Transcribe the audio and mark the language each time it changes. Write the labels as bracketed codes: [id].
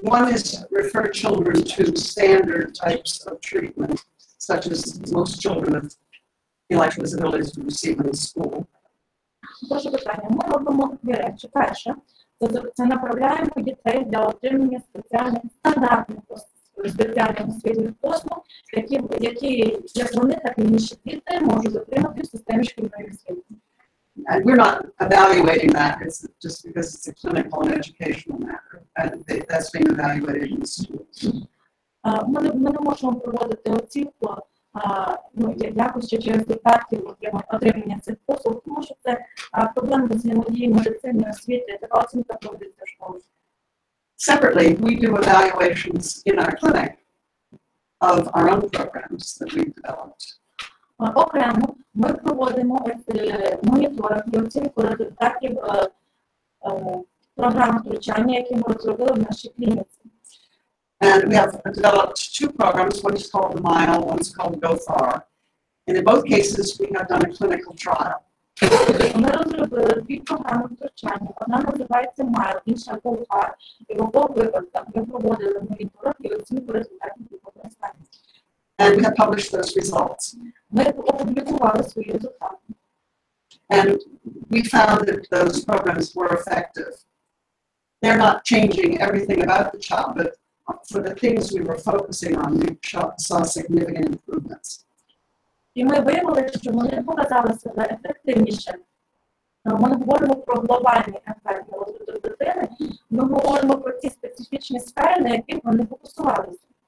[en] One is refer children to standard types of treatment, such as most children with intellectual disabilities receive in school. [uk] Перше питання. Ми робимо дві речі. Перше, це направляємо дітей для отримання спеціальних стандартних спеціальних освітніх послуг, які як вони, так і інші діти можуть отримати в системі шкільної освіти. [en] And we're not evaluating that. It's just because it's a clinical and educational matter. And that's being evaluated in the schools. [uk] Ми не можемо проводити оцінку якості чи результатів отримання цих послуг, тому що це проблема взаємодії медицини і освіти, така оцінка проводиться в школі. [en] Separately, we do evaluations in our clinic of our own programs that we've developed. [uk] Окремо ми проводимо моніторинг і оцінку результатів програм втручання, які ми розробили в нашій клініці. [en] And we have developed two programs. One is called MILE, one is called Go Far. And in both cases, we have done a clinical trial. [uk] Ми розробили дві програми втручання. Одна називається MILE, інша Go Far. І в обох випадках ми проводили моніторинг і оцінку результатів використання. [en] And we have published those results. [uk] Ми опублікували свої результати. [en] And we found that those programs were effective. They're not changing everything about the child, but for the things we were focusing on, we saw significant improvements. [uk] І ми виявили, що вони показали себе ефективніше. Ми не говоримо про глобальний ефект на розвиток дитини, ми говоримо про ті специфічні сфери, на які вони фокусувалися.